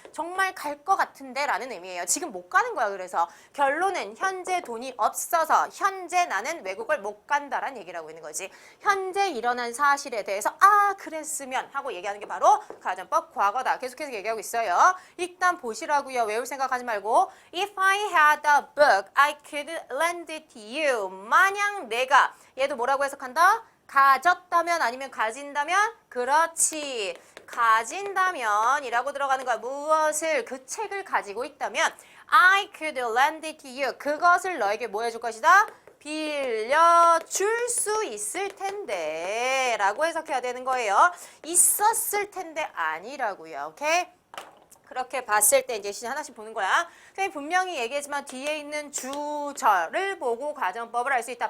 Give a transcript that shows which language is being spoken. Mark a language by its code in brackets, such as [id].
[ko] 정말 갈 거 같은데 라는 의미예요. 지금 못 가는 거야. 그래서 결론은 현재 돈이 없어서 현재 나는 외국을 못 간다라는 얘기를 하고 있는 거지. 현재 일어난 사실에 대해서 그랬으면 하고 얘기하는 게 바로 가정법 과거다. 계속해서 얘기하고 있어요. 일단 보시라고요. 외울 생각하지 말고 [en] If I had a book, I could lend it to you. [ko] 만약 내가 얘도 뭐라고 해석한다? 가졌다면 아니면 가진다면? 그렇지. 가진다면 이라고 들어가는 거야. 무엇을? 그 책을 가지고 있다면 [en] I could lend it to you. [ko] 그것을 너에게 뭐 해줄 것이다? 빌려줄 수 있을 텐데 라고 해석해야 되는 거예요. 있었을 텐데 아니라고요. 오케이? 그렇게 봤을 때 이제 하나씩 보는 거야. 선생님 분명히 얘기했지만 뒤에 있는 주절을 보고 가정법을 알 수 있다.